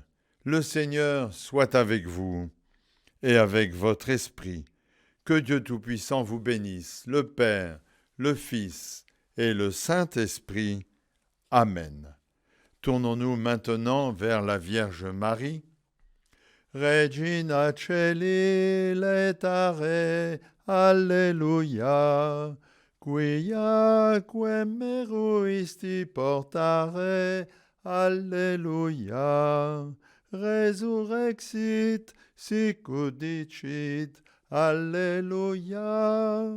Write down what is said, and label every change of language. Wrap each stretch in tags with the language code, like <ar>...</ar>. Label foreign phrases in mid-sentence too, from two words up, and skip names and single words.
<fr>Le Seigneur soit avec vous et avec votre esprit. Que Dieu Tout-Puissant vous bénisse, le Père, le Fils et le Saint-Esprit. Amen. Tournons-nous maintenant vers la Vierge Marie.</fr> <la>Regina Caeli laetare, Alleluia. Quiaque meruisti portare, Alleluia. Resurrexit, sicut dicit, Alleluia.</la>